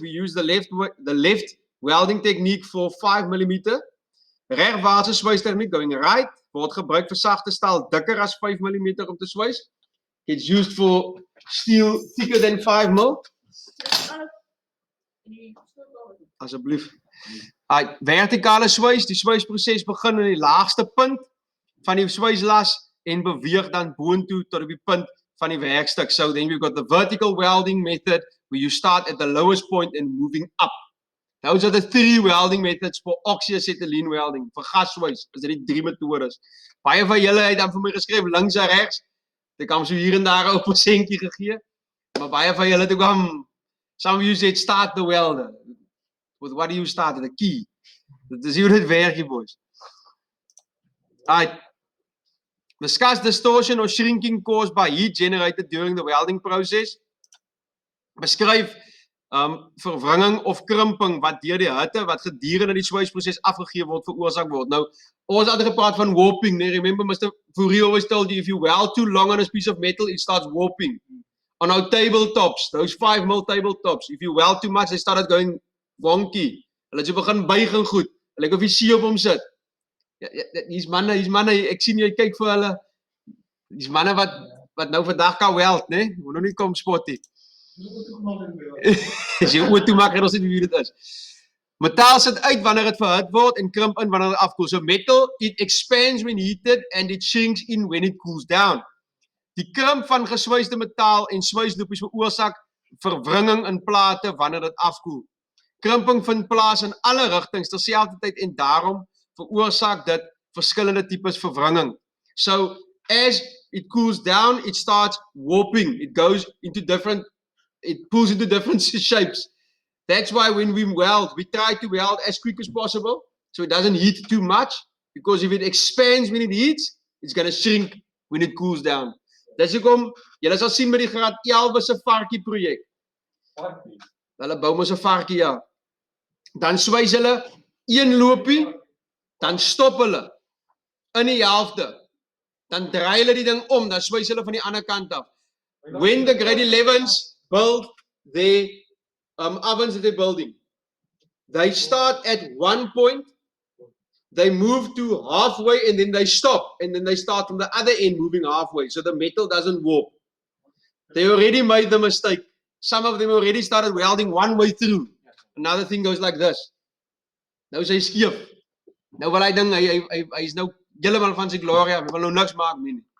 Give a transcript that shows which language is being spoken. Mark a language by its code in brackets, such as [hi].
[en] We use the left welding technique for 5 mm. [af] Regwaartse swystegniek, [en] going right, [af] word gebruik vir sagte staal dikker as 5 mm om te swys. [en] It's used for steel thicker than 5 mm. [af] Asseblief. Vertikale swys, die swysproses begin in die laagste punt van die swyslas en beweeg dan boontoe tot op die punt van die werkstuk. [en] So then we've got the vertical welding method where you start at the lowest point and moving up. Those are the 3 welding methods for oxyacetylene welding. [af] Vir gaswys is dit die 3 metodes. Baie van julle het dan vir my geskryf links en regs. Ek het so hier en daar 'n persentjie gegee. Maar baie van julle het ook [en] some of you said start the welder. With what do you start? The key. [af] Dit is hoe dit werk, boys. Alright. [en] Discuss distortion or shrinking caused by heat generated during the welding process. [af] Beskryf verwringing of krimping wat deur die hitte wat gedurende die swysproses afgegee word veroorsaak word. Nou, ons het gepraat van warping, nee, remember Mr. [en] Fourie always told you if you weld too long on a piece of metal it starts warping. On our tabletops, those 5 mm tabletops, if you weld too much they started going wonky. [af] Hulle het so begin buig en goed. Hulle ek of jy see op hom sit. Hier's manne, ek sien jy kyk vir hulle. Hier's manne wat nou vandag kan weld, né? Moet nou nie kom spot nie. As jy oor toe maak en ons weet wie dit is. Metaal sit uit wanneer dit verhit word en krimp in wanneer dit afkoel. [en] So metal, it expands when heated and it shrinks in when it cools down. [af] Die krimp van geswyste metaal en swyslopies veroorsaak verwringing in plate wanneer dit afkoel. Krimping vind plaas in alle rigtings terselfdertyd en daarom veroorsaak dit verskillende tipes verwringing. [en] So as it cools down, it starts warping. It pulls into different shapes. That's why when we weld, we try to weld as quick as possible, so it doesn't heat too much, because if it expands when it heats, it's going to shrink when it cools down. [af] Dis hoekom, julle sal sien met die Graad 11 se varkie projek. Hulle bou mos 'n varkie, ja. Dan swys hulle een loopie, dan stop hulle in die helfte. Dan draai hulle die ding om, dan swys hulle van die ander kant af. [en] When the grade 11s build their ovens that they're building, they start at one point, they move to halfway and then they stop, and then they start from the other end moving halfway, so the metal doesn't warp. They already made the mistake. Some of them already started welding one way through. Another thing goes like this. [af] Nou is hy skief. Nou wil hy ding, hy is nou heeltemal van sy gloria, hy wil nou niks maak nie.